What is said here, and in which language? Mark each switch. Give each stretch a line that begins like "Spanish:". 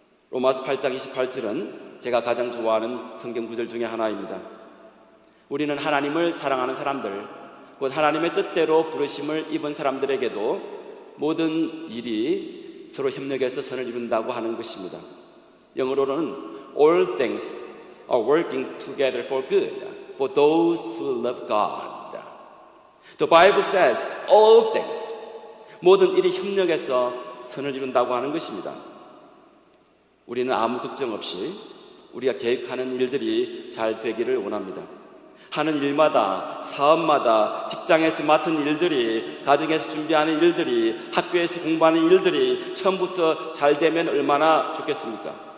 Korean: 로마서 8장 28절은 제가 가장 좋아하는 성경 구절 중에 하나입니다. 우리는 하나님을 사랑하는 사람들, 곧 하나님의 뜻대로 부르심을 입은 사람들에게도 모든 일이 서로 협력해서 선을 이룬다고 하는 것입니다. 영어로는
English: All things are working together for good for those who love God. The Bible says all things,
Korean: 모든 일이 협력해서 선을 이룬다고 하는 것입니다. 우리는 아무 걱정 없이 우리가 계획하는 일들이 잘 되기를 원합니다. 하는 일마다, 사업마다, 직장에서 맡은 일들이, 가정에서 준비하는 일들이, 학교에서 공부하는 일들이 처음부터 잘 되면 얼마나 좋겠습니까?